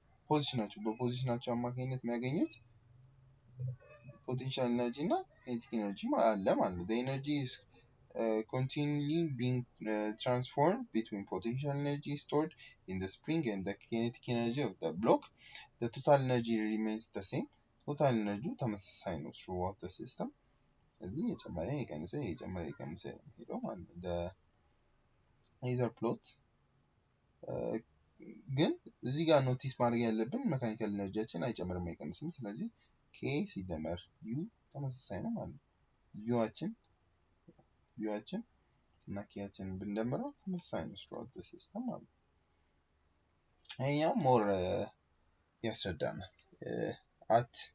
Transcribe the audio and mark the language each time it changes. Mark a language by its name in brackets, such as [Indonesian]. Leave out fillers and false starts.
[English] ፖዚሽናቸው በፖዚሽናቸው አማካኝነት የሚያገኙት ፖቴንሻል ኤነርጂ እና kinetic ኤነርጂ አለ ማለት ነው። the energy is continually being transformed between potential energy stored in the spring and the kinetic energy of the block. The total energy remains the same. Total energy ተመሳሳይ ነው throughout the system. [Amharic] እዚህ የጨመረ የቀነሰ ሄደው ማለት ነው። the either plot ግን እዚህ ጋር ኖቲስ ማድረግ ያለብን ሜካኒካል ኤነርጂያችን አይጨምርም አይቀንስም። ስለዚህ k ሲደመር u ተመሳሳይ ነው ማለት ነው። ዩአችን እና ኬያችን ብንደምረው ተመሳሳይ ነው throughout the system ማለት ነው። ይሄኛው ሞር ያስረዳናል። at